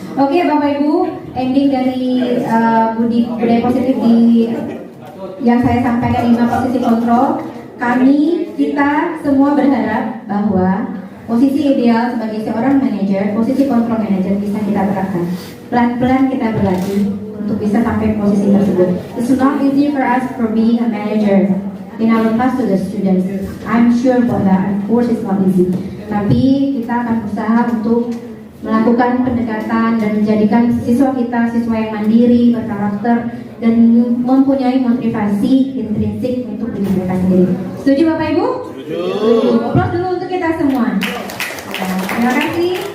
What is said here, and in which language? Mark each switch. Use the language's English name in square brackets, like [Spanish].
[Indonesian] Oke, Bapak Ibu, ending dari budaya positif di yang saya sampaikan 5 posisi kontrol. Kita semua berharap bahwa posisi ideal sebagai seorang manajer, posisi kontrol manajer bisa kita terapkan. Pelan-pelan kita berlatih untuk bisa sampai posisi tersebut. [English] It's not easy for us for being a manager in our class to the students. I'm sure about that. Of course it's not easy. [Indonesian] Tapi kita akan berusaha untuk melakukan pendekatan dan menjadikan siswa kita siswa yang mandiri, berkarakter, dan mempunyai motivasi intrinsik untuk diri mereka sendiri. Setuju Bapak Ibu? Setuju. Aplaus dulu untuk kita semua. Terima kasih.